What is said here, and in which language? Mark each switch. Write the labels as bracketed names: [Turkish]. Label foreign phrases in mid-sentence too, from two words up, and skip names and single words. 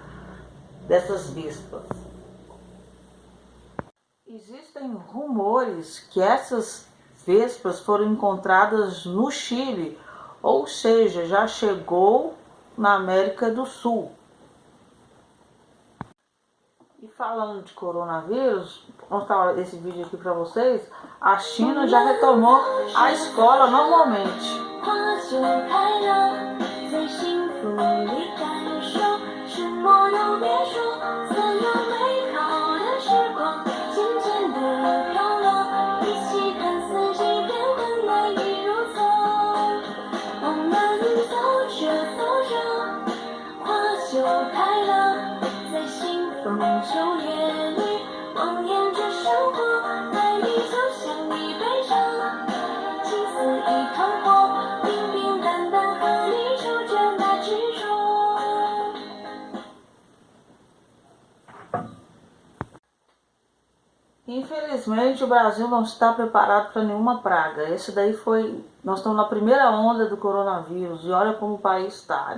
[Portuguese] Existem rumores que essas vespas foram encontradas no Chile, ou seja, já chegou na América do Sul. E falando de coronavírus, vou mostrar esse vídeo aqui para vocês. A China já retomou a escola normalmente. [Chinese] 在幸福里感受，什么都别说，所有美好的时光渐渐地飘落，一起看四季变换，来日如梭。我们走着走着，花就开了，在幸福秋叶里望眼着生活，爱你就像一杯茶，情似一团火，平平淡淡和你。 [Portuguese] Infelizmente o Brasil não está preparado para nenhuma praga. Nós estamos na primeira onda do coronavírus e olha como o país está.